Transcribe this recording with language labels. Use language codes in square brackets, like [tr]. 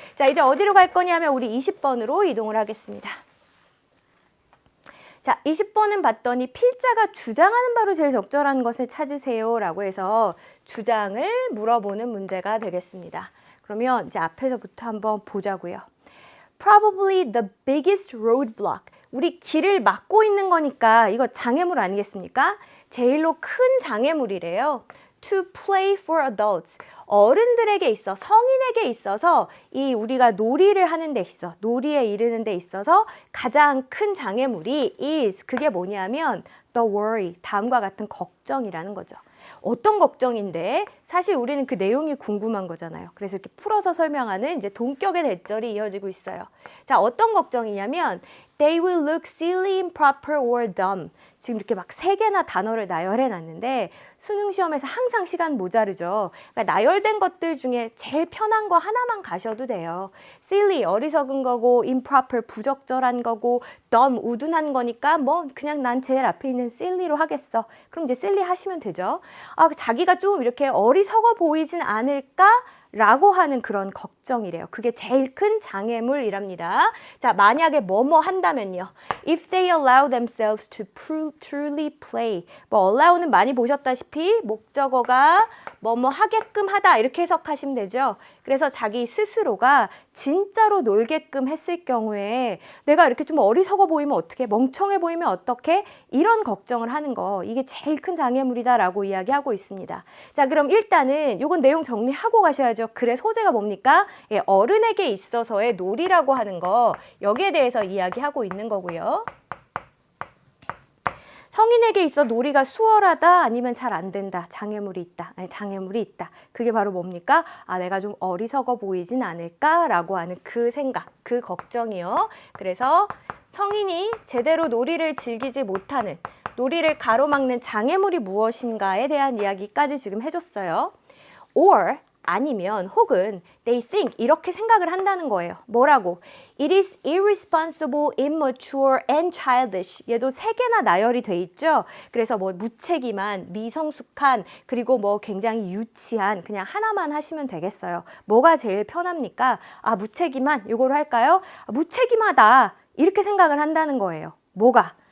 [ko] 자, 이제 어디로 갈 거냐면 우리 20번으로 이동을 하겠습니다. 자, 20번은 봤더니 필자가 주장하는 바로 제일 적절한 것을 찾으세요 라고 해서 주장을 물어보는 문제가 되겠습니다. 그러면 이제 앞에서부터 한번 보자고요. [en] Probably the biggest roadblock. [ko] 우리 길을 막고 있는 거니까 이거 장애물 아니겠습니까? 제일로 큰 장애물이래요. [en] To play for adults. [ko] 어른들에게 있어, 성인에게 있어서 이 우리가 놀이를 하는 데 있어, 놀이에 이르는 데 있어서 가장 큰 장애물이 is, 그게 뭐냐면 [en] the worry, [ko] 다음과 같은 걱정이라는 거죠. 어떤 걱정인데 사실 우리는 그 내용이 궁금한 거잖아요. 그래서 이렇게 풀어서 설명하는 이제 동격의 대절이 이어지고 있어요. 자, 어떤 걱정이냐면 [en] They will look silly, improper, or dumb. [ko] 지금 이렇게 막 3개나 단어를 나열해 놨는데 수능 시험에서 항상 시간 모자르죠. 그러니까 나열된 것들 중에 제일 편한 거 하나만 가셔도 돼요. silly, 어리석은 거고, improper, 부적절한 거고, dumb, 우둔한 거니까 뭐 그냥 난 제일 앞에 있는 silly로 하겠어. 그럼 이제 silly 하시면 되죠. 아, 자기가 좀 이렇게 어리석어 보이진 않을까? 라고 하는 그런 걱정이래요. 그게 제일 큰 장애물이랍니다. 자, 만약에 뭐뭐 한다면요. [en] If they allow themselves to truly play. [ko] 뭐 allow는 많이 보셨다시피 목적어가 뭐뭐 하게끔 하다 이렇게 해석하시면 되죠. 그래서 자기 스스로가 진짜로 놀게끔 했을 경우에 내가 이렇게 좀 어리석어 보이면 어떻게, 멍청해 보이면 어떻게, 이런 걱정을 하는 거, 이게 제일 큰 장애물이다라고 이야기하고 있습니다. 자, 그럼 일단은 요건 내용 정리하고 가셔야죠. 글의 소재가 뭡니까? 예, 어른에게 있어서의 놀이라고 하는 거, 여기에 대해서 이야기하고 있는 거고요. 성인에게 있어 놀이가 수월하다 아니면 잘 안 된다. 장애물이 있다. 아니, 장애물이 있다. 그게 바로 뭡니까? 아, 내가 좀 어리석어 보이진 않을까라고 하는 그 생각, 그 걱정이요. 그래서 성인이 제대로 놀이를 즐기지 못하는, 놀이를 가로막는 장애물이 무엇인가에 대한 이야기까지 지금 해줬어요. or 아니면 혹은 [en] they think [ko] 이렇게 생각을 한다는 거예요. 뭐라고? [en] It is irresponsible, immature and childish. [ko] 얘도 3개나 나열이 돼 있죠. 그래서 뭐 무책임한, 미성숙한, 그리고 뭐 굉장히 유치한, 그냥 하나만 하시면 되겠어요. 뭐가 제일 편합니까? 아, 무책임한 이거로 할까요? 아, 무책임하다 이렇게 생각을 한다는 거예요. 뭐가?